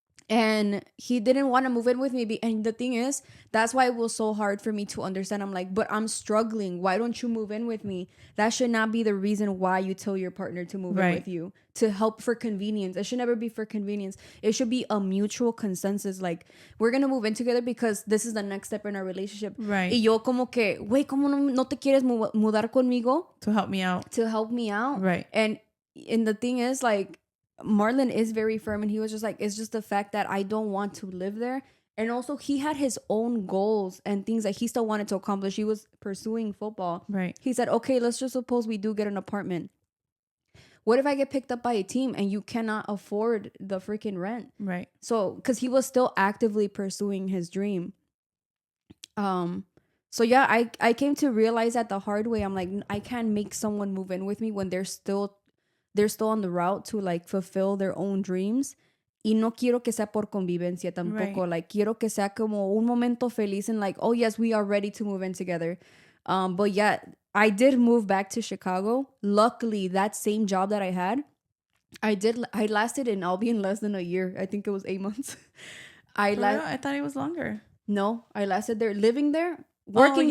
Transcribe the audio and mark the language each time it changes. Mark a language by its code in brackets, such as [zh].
[en] And he didn't want to move in with me. And the thing is, that's why it was so hard for me to understand. I'm like, but I'm struggling. Why don't you move in with me? That should not be the reason why you tell your partner to move in Right. with you, to help for convenience. It should never be for convenience. It should be a mutual consensus. Like, we're going to move in together because this is the next step in our relationship. Right. [es] Y yo como que, güey, ¿cómo no te quieres mudar conmigo? [en] To help me out. To help me out. Right. And the thing is, like, Marlon is very firm, and he was just like, it's just the fact that I don't want to live there. And also, he had his own goals and things that he still wanted to accomplish. He was pursuing football. Right. He said, okay, let's just suppose we do get an apartment. What if I get picked up by a team and you cannot afford the freaking rent? Right. So, because he was still actively pursuing his dream. So yeah, I came to realize that the hard way. I'm like, I can't make someone move in with me when they're still on the route to like fulfill their own dreams. [es] Y no quiero que sea por convivencia tampoco. [en] Right. Like, [es] quiero que sea como un momento feliz [en] and like, oh yes, we are ready to move in together. But yeah, I did move back to Chicago. Luckily, that same job that I had, I lasted in Albion less than a year. I think it was 8 months. I thought it was longer. No, I lasted there, living there, working